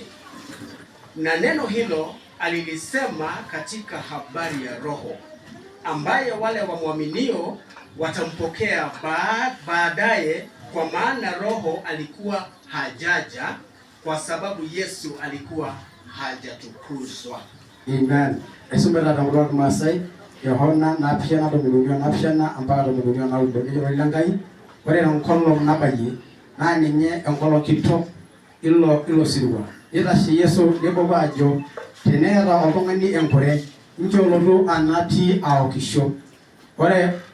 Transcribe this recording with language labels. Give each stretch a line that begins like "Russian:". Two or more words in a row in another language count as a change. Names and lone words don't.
Swahili: Na neno hilo alilisema katika habari ya Roho, ambaye wale wamwaminio watampokea baadaye, kwa maana Roho alikuwa hajaja kwa sababu Yesu alikuwa hajatukuzwa. Amen.
Masai: Esumela tamro Masai Yohana napshana ambaka na udo ilangai ore nkolong nabaye na ninye enkolong kitok ilo sirwa itashi Yesu neboba ajo teneeta oltung'ani enkure njolotu anati aokisho ore